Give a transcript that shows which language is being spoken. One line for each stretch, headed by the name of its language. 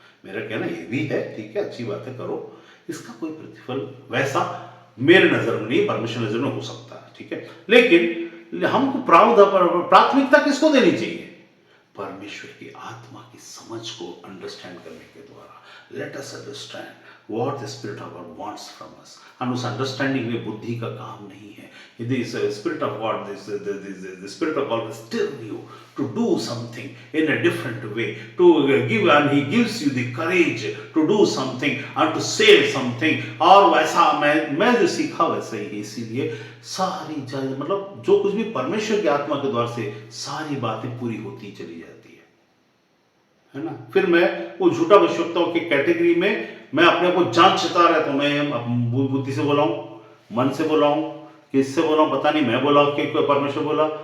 Hindi: मेरा कहना ये भी है, ठीक है, अच्छी बात है, करो, इसका कोई प्रतिफल वैसा मेरे नजर में नहीं, परमेश्वर नजर में हो सकता है, ठीक है। लेकिन हमको प्राथमिकता किसको देनी चाहिए? परमेश्वर की आत्मा की समझ को अंडरस्टैंड करने के द्वारा।
English: Let us understand what the Spirit of God wants from us.
Hindi: And उस अंडरस्टैंडिंग में बुद्धि का काम नहीं है।
English: यदि Spirit of God, the Spirit of God will stir you to do something in a different way, to give, and He gives you the courage to do something and to say something.
Hindi: और वैसा मैं जो सीखा वैसा ही, इसीलिए सारी मतलब जो कुछ भी परमेश्वर की आत्मा के द्वार से सारी बातें पूरी होती चली जाती है ना। फिर मैं वो झूठा भविष्यवक्ताओं की कैटेगरी में मैं अपने को जान छिता रहा, तो मैं बुद्धि से बोला हूँ, मन से बोला हूँ, किससे बोला हूँ पता नहीं, मैं बोला कि परमेश्वर बोला।